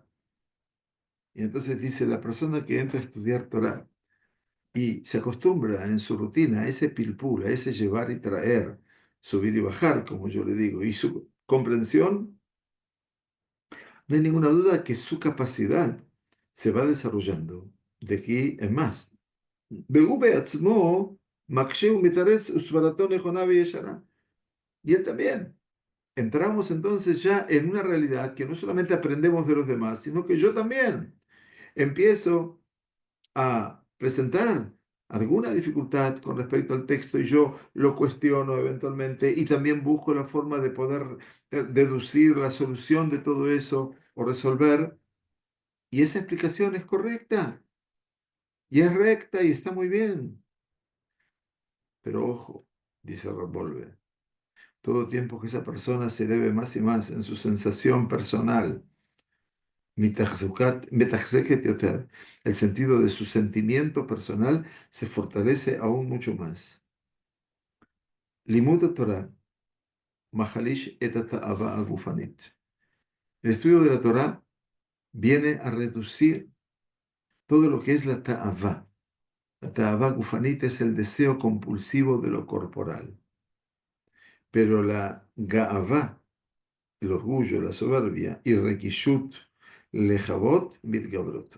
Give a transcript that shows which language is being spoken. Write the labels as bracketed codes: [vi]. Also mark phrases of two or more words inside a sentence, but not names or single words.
[es] Y entonces dice, la persona que entra a estudiar Torah y se acostumbra en su rutina a ese pilpul, a ese llevar y traer, subir y bajar, como yo le digo, y su comprensión, no hay ninguna duda que su capacidad se va desarrollando de aquí en más. [he] והוא בעצמו מקשה ומתרץ וסברתו נכונה וישרה. [es] Y él también. Entramos entonces ya en una realidad que no solamente aprendemos de los demás, sino que yo también empiezo a presentar alguna dificultad con respecto al texto y yo lo cuestiono eventualmente y también busco la forma de poder deducir la solución de todo eso o resolver. Y esa explicación es correcta y es recta y está muy bien. Pero ojo, dice Revolver, todo tiempo que esa persona se eleve más y más en su sensación personal, [he] מתחזקת יותר, [es] el sentido de su sentimiento personal se fortalece aún mucho más. [he] לימוד Torah, מחליש את התאווה הגופנית. [es] El estudio de la Torah viene a reducir todo lo que es la ta'avá. La [he] תאווה גופנית [es] es el deseo compulsivo de lo corporal. Pero la ga'avá, el orgullo, la soberbia, y rekishut lejavot mitgabrot.